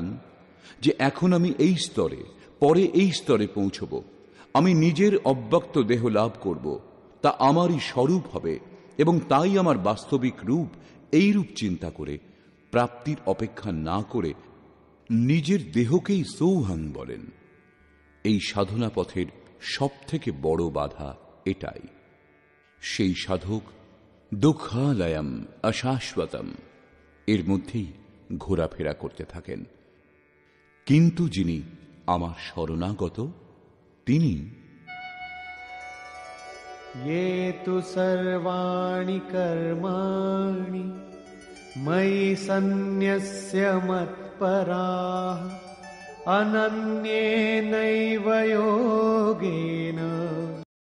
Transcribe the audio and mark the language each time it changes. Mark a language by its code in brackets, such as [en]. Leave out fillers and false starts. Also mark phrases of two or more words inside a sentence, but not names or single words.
[bn] যে এখন আমি এই স্তরে, পরে এই স্তরে পৌঁছব, আমি নিজের অব্যক্ত দেহ লাভ করব, তা আমারই স্বরূপ হবে এবং তাই আমার বাস্তবিক রূপ, এই রূপ চিন্তা করে প্রাপ্তির অপেক্ষা না করে নিজের দেহকেই সৌহান বলেন, এই সাধনা পথের সব থেকে বড় বাধা এটাই। সেই সাধক দুঃখালয়ম অশাশ্বতম এর মধ্যেই ঘোরাফেরা করতে থাকেন, কিন্তু যিনি আমার শরণাগত, তিনি [sa] ये तु सर्वाणि कर्माणि मयि सन्न्यस्य मत्पराः अनन्येनैव योगेन